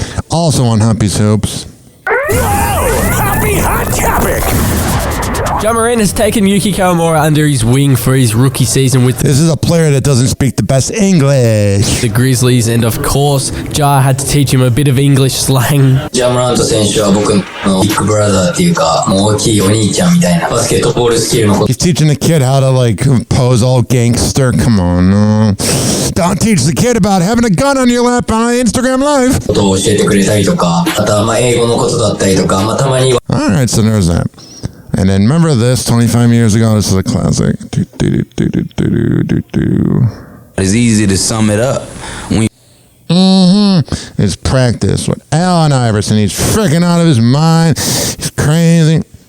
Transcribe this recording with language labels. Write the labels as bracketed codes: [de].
[en] Also on Humpy's Hoops. Happy Hot Topic. Ja Morant has taken Yuki Kawamura under his wing for his rookie season with... This is a player that doesn't speak the best English. ...the Grizzlies, and of course, Ja had to teach him a bit of English slang. [ja] ジャモラント選手は僕のビッグブラザーっていうか、もう大きいお兄ちゃんみたいなバスケットボールスキルのこと。 [en] He's teaching the kid how to, like, pose all gangster. Come on, no. Don't teach the kid about having a gun on your lap on Instagram Live. [ja] ことを教えてくれたりとか、あとはまあ英語のことだったりとか、まあたまには。 [en] Alright, so there's that. And then remember this, 25 years ago, this is a classic. It's easy to sum it up. It's practice with Allen Iverson. He's freaking out of his mind. He's crazy.